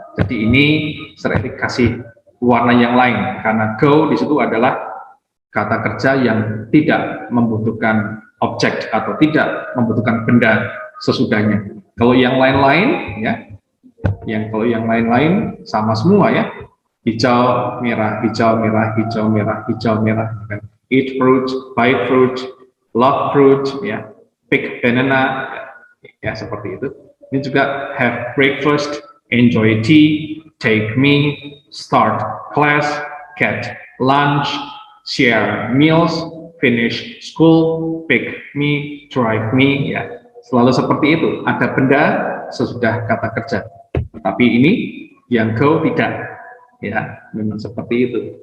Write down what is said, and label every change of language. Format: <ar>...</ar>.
<id>Jadi ini Sir Erik kasih warna yang lain karena go di situ adalah kata kerja yang tidak membutuhkan objek atau tidak membutuhkan benda sesudahnya. Kalau yang lain-lain, ya, kalau yang lain-lain sama semua, ya. Hijau, merah, hijau, merah, hijau, merah, hijau, merah.</id> <en>Eat fruit, buy fruit, love fruit, ya. Pick banana,</en> <id>ya seperti itu. Ini juga</id> <en>have breakfast, enjoy tea, take me, start class, get lunch, share meals, finish school, pick me, drive me, ya.</en> <id>Selalu seperti itu, ada benda sesudah kata kerja. Tapi ini yang go tidak, ya, memang seperti itu.</id>